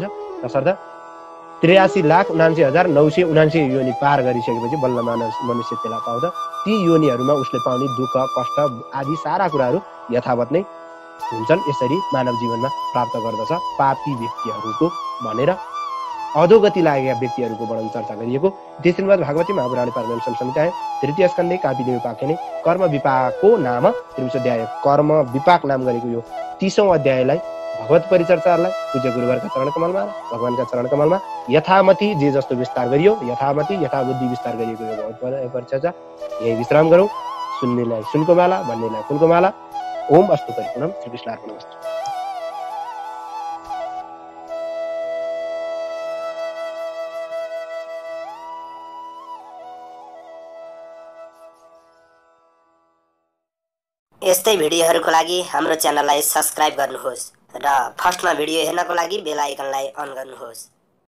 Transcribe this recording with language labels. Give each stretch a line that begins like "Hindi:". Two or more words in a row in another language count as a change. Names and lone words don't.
Nepali: तसर्थ 83,79,979 योनि पार गरिसकेपछि बल्ल मनुष्य त्यसलाई पाउँछ। ती योनिहरूमा उसले पाउने दुःख कष्ट आदि सारा कुराहरू यथावत नै हुन्छन्। यसरी मानव जीवनमा प्राप्त गर्दछ पापी व्यक्तिहरूको भनेर अधोगति लागेका व्यक्तिहरूको वर्णन चर्चा गरिएको।
Sanskrit: श्रीमद् भागवती महापुराण पारमेश्वर संहिताय तृतीय स्कन्धे कापिदेव उपाख्याने कर्म विपाको नाम 30 अध्याय
Nepali: कर्म विपाक नाम गरेको यो 30औं अध्यायलाई भगवत परिचर्चाहरूलाई पूज्य गुरुवरका चरण कमलमा भगवानका चरण कमलमा यथामति जे जस्तो विस्तार गरियो यथामति यथाबुद्धि विस्तार गरिएको यो भगवत परिचर्चा यही विश्राम गरौँ। सुन्नेलाई सुनको माला, भन्नेलाई फुलको माला।
Sanskrit: ओम अस्तु परिपूर्णम। श्री कृष्णार्पणमस्तु।
Nepali: यस्तै भिडियोहरूको लागि हाम्रो च्यानललाई सब्स्क्राइब गर्नुहोस् र फर्स्टमा भिडियो हेर्नको लागि
English: bell icon
Nepali: अन गर्नुहोस्।